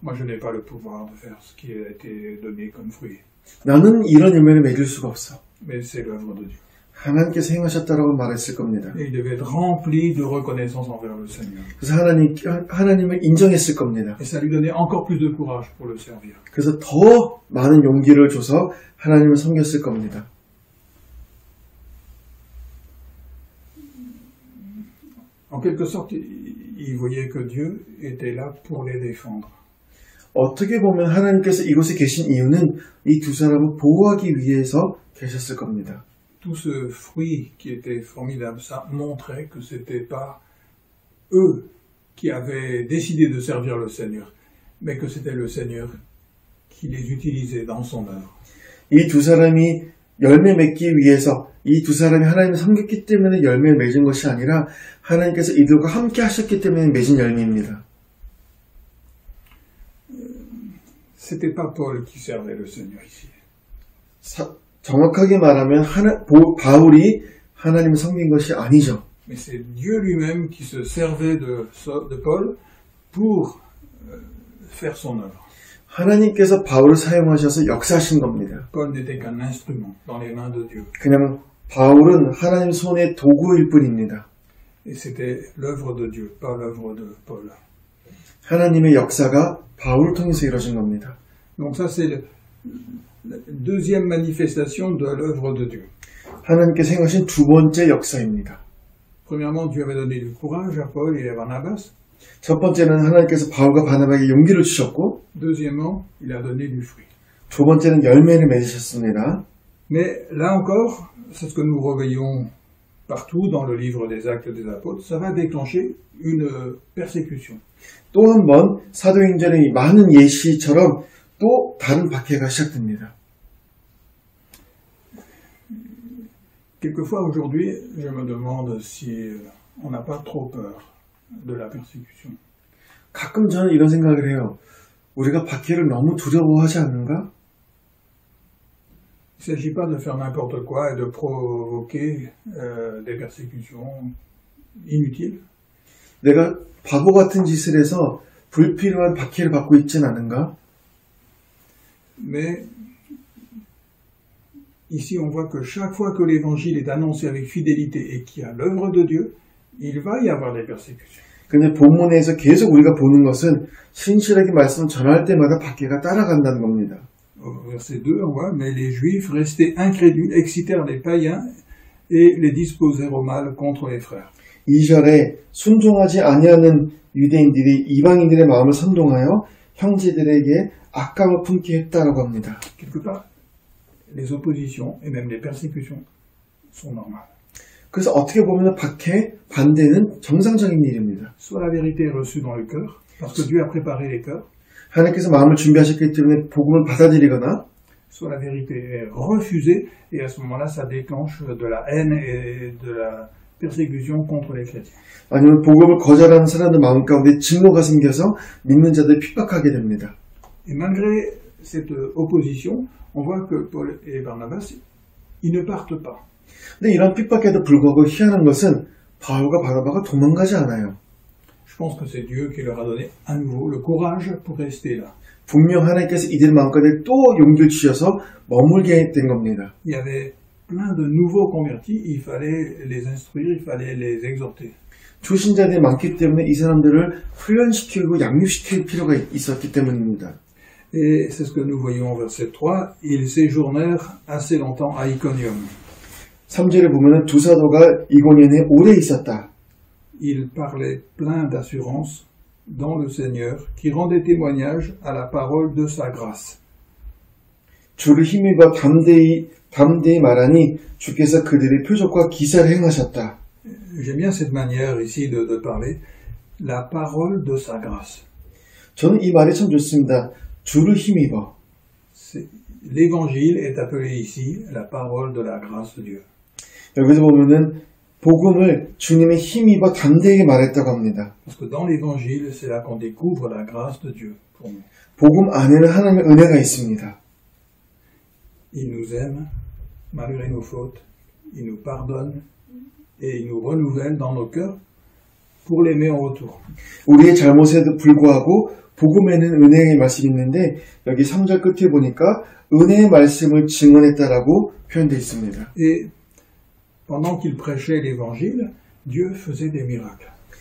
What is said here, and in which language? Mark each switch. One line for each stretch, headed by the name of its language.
French: Moi, je n'ai pas le pouvoir de faire ce qui a été donné comme fruit,
Korean: 나는 이런 열매를 맺을 수가 없어.
French: mais c'est l'œuvre de Dieu.
Korean: 하나님께서 행하셨다라고 말했을 겁니다.
French: Et il devait être rempli de reconnaissance envers le Seigneur.
Korean: 그래서 하나님을 인정했을 겁니다.
French: Et ça lui donnait encore plus de courage pour le servir.
Korean: 그래서 더 많은 용기를 줘서 하나님을 섬겼을 겁니다.
French: En quelque sorte, il voyait que Dieu était là pour les défendre.
Korean: 어떻게 보면 하나님께서 이곳에 계신 이유는 이 두 사람을 보호하기 위해서 계셨을 겁니다.
French: Tout ce fruit qui était formidable, ça montrait que c'était pas eux qui avaient décidé de servir le Seigneur, mais que c'était le Seigneur qui les utilisait dans son œuvre.
Korean: 이 두 사람이 열매 맺기 위해서 이 두 사람이 하나님을 섬겼기 때문에 열매를 맺은 것이 아니라 하나님께서 이들과 함께 하셨기 때문에 맺은 열매입니다.
French: C'était pas Paul qui servait le Seigneur ici.
Korean: 정확하게 말하면 바울이 하나님을 섬긴 것이 아니죠.
French: Mais c'est Dieu lui-même qui se servait de Paul pour faire son œuvre.
Korean: 하나님께서 바울을 사용하셔서 역사하신 겁니다.
French: Paul n'était qu'un instrument dans les mains de Dieu.
Korean: 그냥 바울은 하나님 손의 도구일 뿐입니다.
French: Et c'était l'œuvre de Dieu, pas l'œuvre de Paul.
Korean: 하나님의 역사가 바울을 통해서 이루어진 겁니다.
French: Donc ça c'est La deuxième manifestation de l'œuvre de Dieu.
Korean: 하나님께서 행하신 두 번째 역사입니다.
French: Premièrement, Dieu avait donné du courage à Paul et à Barnabas.
Korean: 첫 번째는 하나님께서 바울과 바나바에게 용기를 주셨고,
French: Deuxièmement, il a donné du fruit.
Korean: 두 번째는 열매를 맺으셨습니다.
French: Mais là encore, c'est ce que nous revoyons partout dans le livre des Actes des Apôtres, ça va déclencher une persécution.
Korean: 또 한 번 사도행전의 많은 예시처럼 또 다른 박해가 시작됩니다.
French: Quelquefois aujourd'hui, je me demande si on n'a pas trop peur de la persécution.
Korean: 가끔 저는 이런 생각을 해요. 우리가 박해를 너무 두려워하지 않는가?
French: Il ne s'agit pas de faire n'importe quoi et de provoquer des persécutions inutiles.
Korean: 내가 바보 같은 짓을 해서 불필요한 박해를 받고 있진 않은가?
French: Mais ici, on voit que chaque fois que l'évangile est annoncé avec fidélité et qu'il y a l'œuvre de Dieu, il va y avoir des persécutions.
Korean: 근데 본문에서 계속 우리가 보는 것은 신실하게 말씀을 전할 때마다 박해가 따라간다는 겁니다.
French: Au verset 2, on voit, mais les Juifs, restés incrédules, excitèrent les païens et les disposèrent au mal contre les frères.
Korean: 2절에 순종하지 아니하는 유대인들이 이방인들의 마음을 선동하여 형제들에게 악감을 품게 했다라고 합니다.
French: Quelque part, les oppositions et même les persécutions sont normales.
Korean: 그래서 어떻게 보면 박해, 반대는 정상적인 일입니다.
French: Soit la vérité est reçue dans le cœur, parce que Dieu a préparé les cœurs,
Korean: 하나님께서 마음을 준비하셨기 때문에 복음을 받아들이거나
French: soit la vérité est refusée, et à ce moment-là, ça déclenche de la haine et de la persécution contre les chrétiens.
Korean: 아니면 복음을 거절하는 사람들 마음 가운데 증오가 생겨서 믿는 자들 핍박하게 됩니다.
French: Et malgré cette opposition, on voit que Paul et Barnabas, ils ne partent pas.
Korean: 근데 이런 핍박에도 불구하고 희한한 것은 바울과 바나바가 도망가지 않아요.
French: Je pense que c'est Dieu qui leur a donné à nouveau le courage pour rester là.
Korean: 분명 하나님께서 이들 마음가운데 또 용기를 주셔서 머물게 된 겁니다.
French: Il y avait plein de nouveaux convertis, il fallait les instruire, il fallait les exhorter.
Korean: 초신자들이 많기 때문에 이 사람들을 훈련시키고 양육시킬 필요가 있었기 때문입니다.
French: Et c'est ce que nous voyons au verset 3, ils séjournèrent assez longtemps à Iconium.
Korean: 3절에 보면 두 사도가 이고니온에 오래 있었다.
French: Ils parlaient plein d'assurance dans le Seigneur, qui rendait témoignage à la parole de sa grâce.
Korean: 주를 힘입어 담대히 말하니 주께서 그들의 표적과 기사를 행하셨다.
French: J'aime bien cette manière ici de parler, la parole de sa grâce.
Korean: 저는 이 말이 참 좋습니다. 주를 힘입어.
French: L'évangile est appelé ici la parole de la grâce de Dieu.
Korean: 여기서 보면은 복음을 주님의 힘입어 담대하게 말했다고 합니다.
French: Parce que dans l'évangile, c'est là qu'on découvre la grâce de Dieu pour nous.
Korean: 복음 안에는 하나님의 은혜가 있습니다.
French: Il nous aime malgré nos fautes, il nous pardonne et il nous renouvelle dans nos cœurs pour l'aimer en retour.
Korean: 우리의 잘못에도 불구하고 복음에는 은혜의 말씀이 있는데 여기 3절 끝에 보니까 은혜의 말씀을 증언했다라고 표현되어 있습니다.
French: Et pendant qu'il prêchait l'évangile, Dieu faisait des miracles.